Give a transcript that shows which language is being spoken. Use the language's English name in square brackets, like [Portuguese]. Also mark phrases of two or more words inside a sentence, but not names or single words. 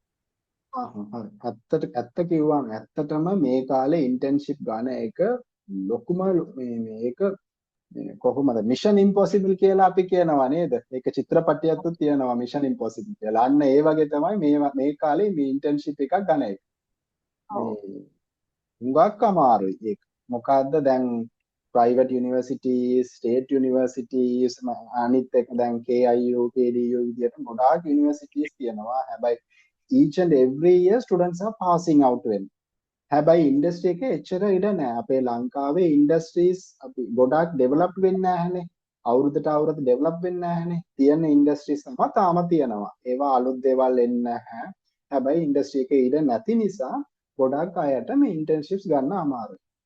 [Sinhala] ඇත්ත කිව්වම ඇත්තටම මේ කාලේ ඉන්ටර්න්ෂිප් ගන්න එක ලොකුම මේක කොහොමද මිෂන් ඉම්පොසිබල් කියලා අපි කියනවා නේද? ඒක චිත්‍රපටයක්ත් තියෙනවා මිෂන් ඉම්පොසිබල් කියලා. අන්න ඒ වගේ තමයි මේ කාලේ මේ ඉන්ටර්න්ෂිප් එකක් ගන්න එක. හුඟක් අමාරුයි ඒක. මොකද්ද දැන් [English] private universities, state universities [Sinhala] අනිත් එක දැන් KIU, KDU විදියට ගොඩාක් universities තියෙනවා. [English] හැබැයි each and every year students are passing out වෙන. [Sinhala] හැබැයි ඉන්ඩස්ට්‍රි එකේ එච්චර ඉඩ නැහැ. අපේ ලංකාවේ ඉන්ඩස්ට්‍රීස් අපි ගොඩාක් ඩෙවලොප් වෙන්නේ නැහැනේ. අවුරුද්දට අවුරුද්ද ඩෙවලොප් වෙන්නේ නැහැනේ. තියෙන ඉන්ඩස්ට්‍රීස් තමයි තාම තියෙනවා. ඒවා අලුත් දේවල් එන්නේ නැහැ. හැබැයි ඉන්ඩස්ට්‍රි එකේ ඉඩ නැති නිසා ගොඩක් අයට මේ ඉන්ටර්න්ෂිප්ස් ගන්න අමාරුයි.